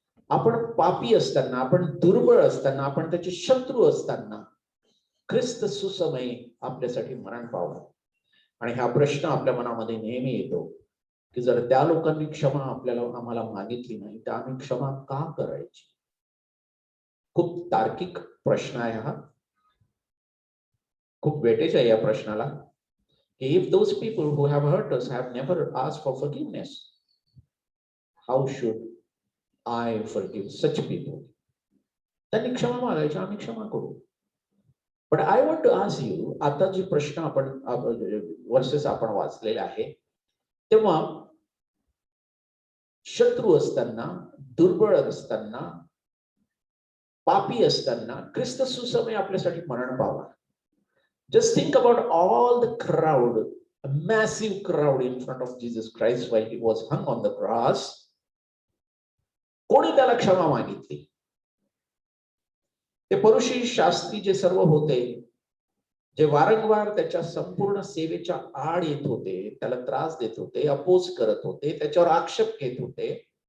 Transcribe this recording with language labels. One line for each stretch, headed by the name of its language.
Marathi: आपण पापी असताना, आपण दुर्बळ असताना, आपण त्याचे शत्रू असताना ख्रिस्त सुसमयी आपल्यासाठी मरण पावला. आणि हा प्रश्न आपल्या मनामध्ये नेहमी येतो की जर त्या लोकांनी क्षमा आम्हाला मागितली नाही तर आम्ही क्षमा का करायची? खूप तार्किक प्रश्न आहे हा. खूप वेटेज आहे या प्रश्नाला.
English: If those people who have hurt us have never asked for forgiveness, how should I forgive such people?
Marathi: त्यांनी क्षमा मागायची, आम्ही क्षमा करू.
English: But I want to ask you,
Marathi: आता जे प्रश्न आपण वर्सेस आपण वाचलेले आहे, तेव्हा शत्रू असताना, दुर्बळ असताना, पापी असताना ख्रिस्त सुसमयी आपल्यासाठी मरण पावला.
English: Just think about all the crowd, a massive crowd in front of Jesus Christ while he was hung on the cross.
Marathi: कोणी त्याला क्षमा मागितली? ते फरीसी शास्त्री जे सर्व होते, जे वारंवार त्याच्या संपूर्ण सेवेच्या आड येत होते, त्याला त्रास देत होते, अपोज करत होते, त्याच्यावर आक्षेप घेत होते,